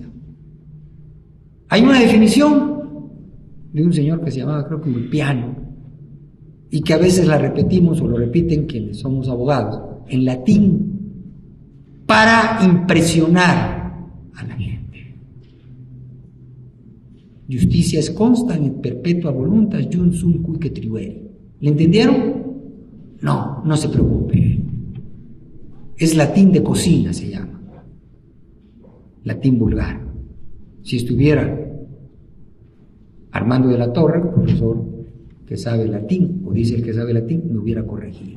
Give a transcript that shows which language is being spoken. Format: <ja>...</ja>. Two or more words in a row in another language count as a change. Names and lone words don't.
<es>Hay una definición de un señor que se llamaba, creo que Ulpiano, y que a veces la repetimos o lo repiten quienes somos abogados, en latín, para impresionar a la gente. Justicia es</es> <la>constant et perpetua voluntas jus sunt cuique tribuere.</la> <es>¿Le entendieron? No, no se preocupe. Es latín de cocina, se llama. Latín vulgar. Si estuviera Armando de la Torre, profesor que sabe latín, o dice el que sabe latín, me hubiera corregido.</es>